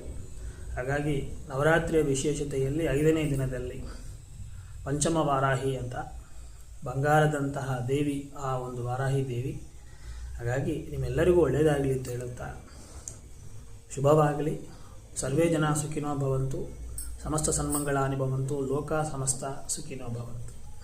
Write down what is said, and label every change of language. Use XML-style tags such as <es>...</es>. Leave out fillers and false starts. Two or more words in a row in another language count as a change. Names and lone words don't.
<kn>ಹಾಗಾಗಿ ನವರಾತ್ರಿಯ ವಿಶೇಷತೆಯಲ್ಲಿ 5ನೇ ದಿನದಲ್ಲಿ ಪಂಚಮ ವಾರಾಹಿ ಅಂತ ಬಂಗಾರದಂತಹ ದೇವಿ ಆ ಒಂದು ವಾರಾಹಿ ದೇವಿ. ಹಾಗಾಗಿ ನಿಮ್ಮೆಲ್ಲರಿಗೂ ಒಳ್ಳೆಯದಾಗಲಿ ಅಂತ ಹೇಳುತ್ತಾ ಶುಭವಾಗಲಿ.</kn> <sa>ಸರ್ವೇ ಜನ ಸುಖಿನೋ ಭವಂತು, ಸಮಸ್ತ ಸನ್ಮಂಗಳಾನಿ ಭವಂತು, ಲೋಕ ಸಮಸ್ತ ಸುಖಿನೋ ಭವಂತು.</sa>